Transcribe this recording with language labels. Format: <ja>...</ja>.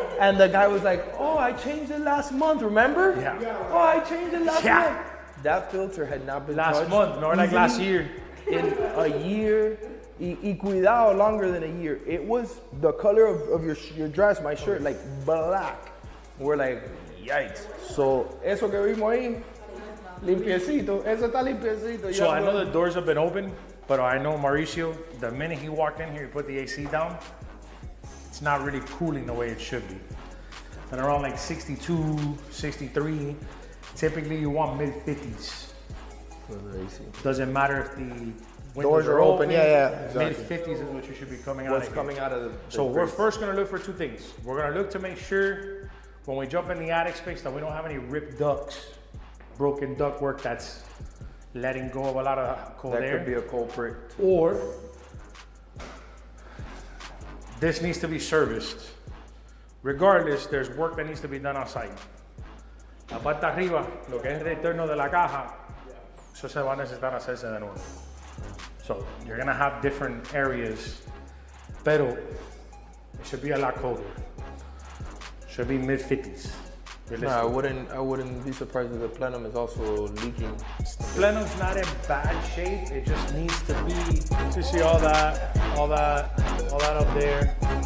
<en>And the guy was like, oh, I changed it last month, remember? Yeah. Oh, I changed it last month. That filter had not been last touched. Month, nor like last year. In a year,</en> <es>y cuidado,</es> <en>longer than a year. It was the color of your dress, my shirt, like black. We're like, yikes.</en> <es>So, eso que vimos ahí, limpiecito, eso está limpiecito.</es> <en>So I know the doors have been open, but I know Mauricio, the minute he walked in here, he put the AC down, it's not really cooling the way it should be. And around like 62, 63, typically you want mid-50s. Doesn't matter if the windows are open. Yeah, exactly. Mid-50s is what you should be coming out What's of. coming out of the So we're first gonna look for two things. We're gonna look to make sure when we jump in the attic space that we don't have any ripped ducts, broken ductwork that's letting go of a lot of cold air. That could be a culprit. Or this needs to be serviced. Regardless, there's work that needs to be done outside.</en> <es>La parte arriba, lo que es el retorno de la caja, eso se va a necesitar hacerse de nuevo.</es> <en>So you're gonna have different areas,</en> <es>pero</es> <en>it should be a lot colder. Should be mid-50s. No, I wouldn't be surprised if the plenum is also leaking. Plenum's not in bad shape. It just needs to be. You see all that up there.</en>